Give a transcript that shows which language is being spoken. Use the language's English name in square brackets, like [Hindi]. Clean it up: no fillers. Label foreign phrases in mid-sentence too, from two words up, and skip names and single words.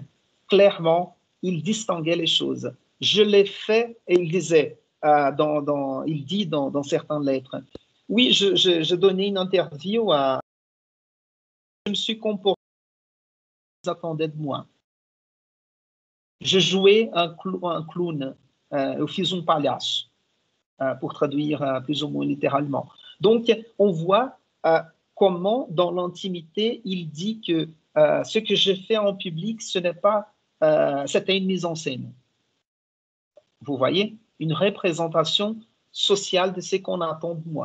[French] Clairement, il distinguait les choses. Je l'ai fait, et il disait, il dit dans certaines lettres, oui, je donnais une interview je me suis comporté comme ils attendaient de moi. Je jouais un clown, [Portuguese] eu fiz palhaço, [French] pour traduire plus ou moins littéralement. Donc, on voit comment, dans l'intimité, il dit que ce que je fais en public, ce n'est pas, c'était une mise en scène. Vous voyez, une représentation sociale de ce qu'on attend de moi.